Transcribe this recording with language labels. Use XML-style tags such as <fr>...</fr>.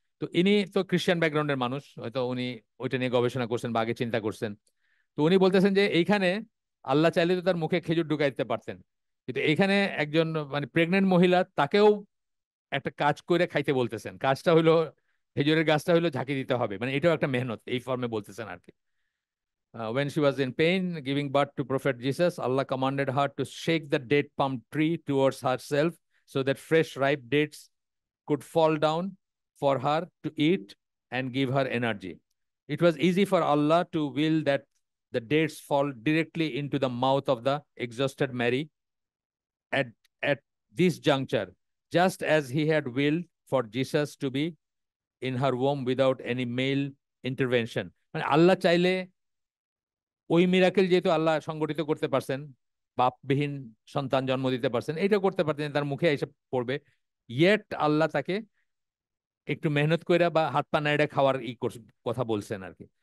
<bn>তো ইনি তো খ্রিস্টান ব্যাকগ্রাউন্ডের মানুষ, হয়তো উনি ওইটা নিয়ে গবেষণা করছেন বা আগে চিন্তা করছেন। তো উনি বলতেছেন যে এইখানে আল্লাহ চাইলে তো তার মুখে খেজুর ঢুকাই দিতে পারতেন, কিন্তু এইখানে একজন মানে প্রেগনেন্ট মহিলা, তাকেও একটা কাজ করে খাইতে বলতেছেন। কাজটা হলো, খেজুরের গাছটা হলো ঝাঁকি দিতে হবে, মানে এটাও একটা মেহনত, এই ফর্মে বলতেছেন আর কি।</bn> <en>When she was in pain, giving birth to Prophet Jesus, Allah commanded her to shake the date palm tree towards herself so that fresh, ripe dates could fall down for her to eat and give her energy. It was easy for Allah to will that the dates fall directly into the mouth of the exhausted Mary at, at this juncture, just as He had willed for Jesus to be in her womb without any male intervention.</en> <bn>মানে আল্লাহ চাইলে ওই miracle যেহেতু আল্লাহ সংগঠিত করতে পারছেন, বাপবিহীন সন্তান জন্ম দিতে পারছেন, এটা করতে পারতেন, তার মুখে এসে পড়বে। ইয়েট আল্লাহ তাকে একটু মেহনত কইরা বা হাত পা নাইড়া খাওয়ার কথা বলছেন আর কি।</bn>